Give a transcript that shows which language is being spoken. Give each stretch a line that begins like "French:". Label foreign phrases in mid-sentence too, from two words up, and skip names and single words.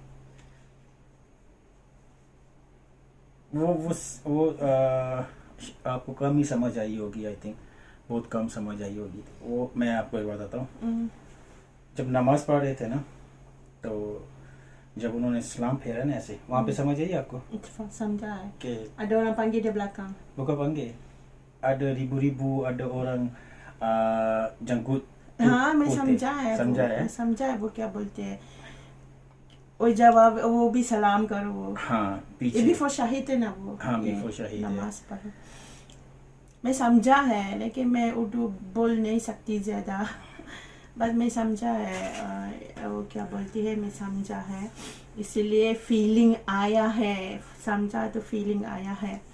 Hindi: वो आपको कम ही समझ आई होगी,
English: I think
Hindi: बहुत कम समझ आई होगी। वो मैं आपको एक बताता हूँ, जब नमाज पढ़ रहे थे ना, तो जब उन्होंने सलाम फेरा ना ऐसे, वहाँ पे समझ आई आपको समझा है कि
Malay: ada orang panggil di belakang. bukan panggil, ada ribu-ribu, ada orang janggut।
Hindi: हाँ मैं समझा है वो क्या बोलते हैं, वो जवाब वो भी सलाम करो, वो हाँ पीछे ये बिफोर शाहिद है ना वो, हाँ ये बिफोर शाहिद है। नमाज पढ़ो। मैं समझा है, लेकिन मैं उर्दू बोल नहीं सकती ज़्यादा, बस मैं समझा है वो क्या बोलती है, मैं समझा है, इसलिए फीलिंग आया है, समझा तो फीलिंग आया है।